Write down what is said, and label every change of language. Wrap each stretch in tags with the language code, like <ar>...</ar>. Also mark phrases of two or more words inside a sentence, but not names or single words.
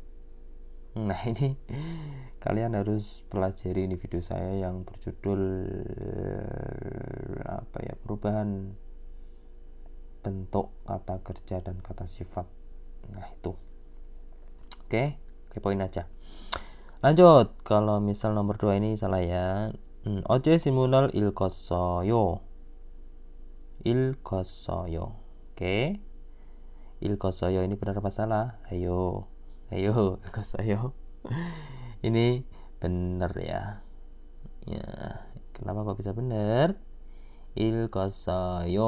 <id>Nah, ini kalian harus pelajari ini video saya yang berjudul perubahan bentuk kata kerja dan kata sifat. Nah, itu. Oke, poin aja. Lanjut, kalau misal nomor 2 ini salah ya.</id> <ko>어제 신문을 읽었어요.</ko> <id>Oke. 읽었어요 ini benar apa salah? Ayo 읽었어요. Ini benar ya. Kenapa kok bisa benar?</id> <ko>읽었어요.</ko>